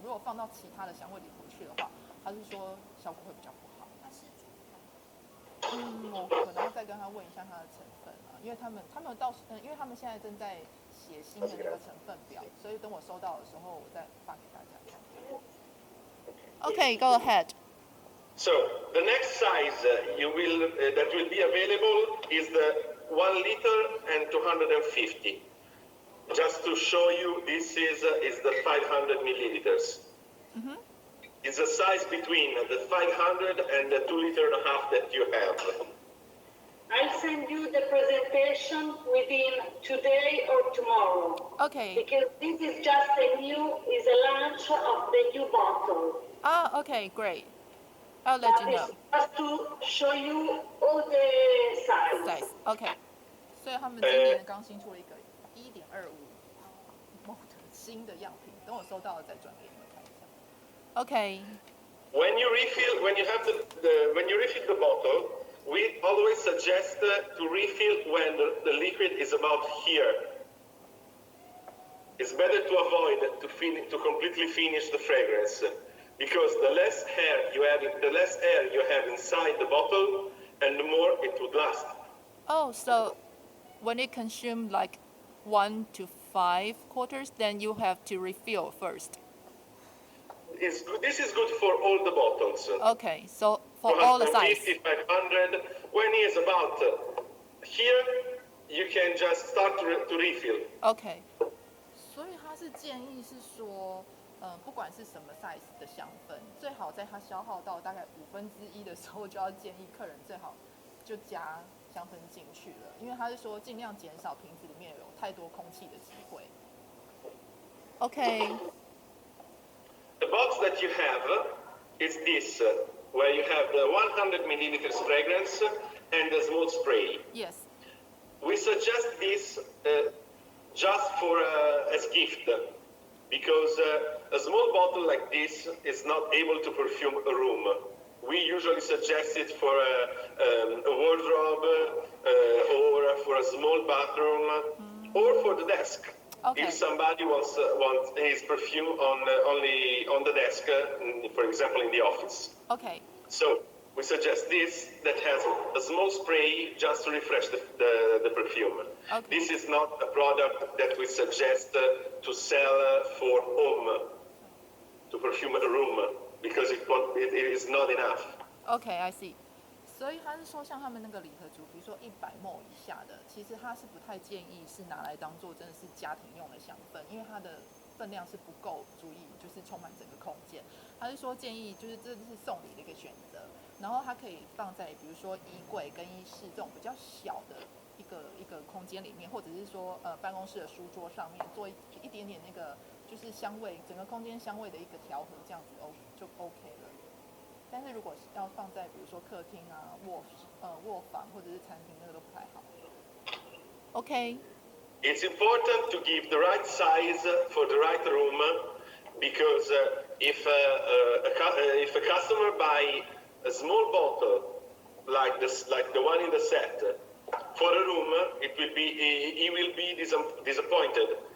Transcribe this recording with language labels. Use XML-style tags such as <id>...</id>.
<zh>如果放到其他的香味里头去的话，他是说效果会比较不好。我可能要再跟他问一下它的成分啊，因为他们因为他们现在正在写新的那个成分表，所以等我收到的时候，我再发给大家看。</zh> <en>OK, go ahead. So the next size that will be available is the 1 liter and 250. Just to show you, this is the 500 milliliters. It's a size between the 500 and the 2.5 liters that you have. I'll send you the presentation within today or tomorrow. Okay. Because this is just is a launch of the new bottle. Ah, okay, great. I'll let you know. Just to show you all the size. Size, OK。</en> <zh>所以他们今年刚新出了一个1.25 ml 新的样品，等我收到了再转给你们看一下。 OK。</zh> <en>When you refill the bottle, we always suggest to refill when the liquid is about here. It's better to avoid to completely finish the fragrance, because the less air you have inside the bottle, and the more it would last. Oh, so when it consumes like 1 to 5 quarters, then you have to refill first. This is good for all the bottles. Okay, so for all the size. 500. When it's about here, you can just start to refill.</en> <zh>OK， 所以他是建议是说，不管是什么 size 的香氛，最好在它消耗到大概1/5的时候，就要建议客人最好就加香氛进去了，因为他是说尽量减少瓶子里面有太多空气的机会。 OK。</zh> <en>The box that you have is this, where you have the 100 milliliters fragrance and the small spray. Yes. We suggest this just for as gift, because a small bottle like this is not able to perfume a room. We usually suggest it for a wardrobe or for a small bathroom or for the desk. Okay. If somebody wants his perfume only on the desk, for example, in the office. Okay. So we suggest this that has a small spray just to refresh the perfume. Okay. This is not a product that we suggest to sell for home, to perfume a room, because it is not enough. Okay, I see.</en> <zh>所以他是说，像他们那个礼盒组，比如说100 ml 以下的，其实他是不太建议是拿来当做真的是家庭用的香氛，因为它的分量是不够足以就是充满整个空间。他是说建议就是这是送礼的一个选择，然后它可以放在比如说衣柜、更衣室这种比较小的一个空间里面，或者是说办公室的书桌上面做一点点那个就是香味，整个空间香味的一个调和，这样子就 OK 了。但是如果要放在比如说客厅啊、卧房或者是餐厅，那个都不太好。 OK。</zh> <en>It's important to give the right size for the right room, because if a customer buy a small bottle like the one in the set for a room, he will be disappointed.</en>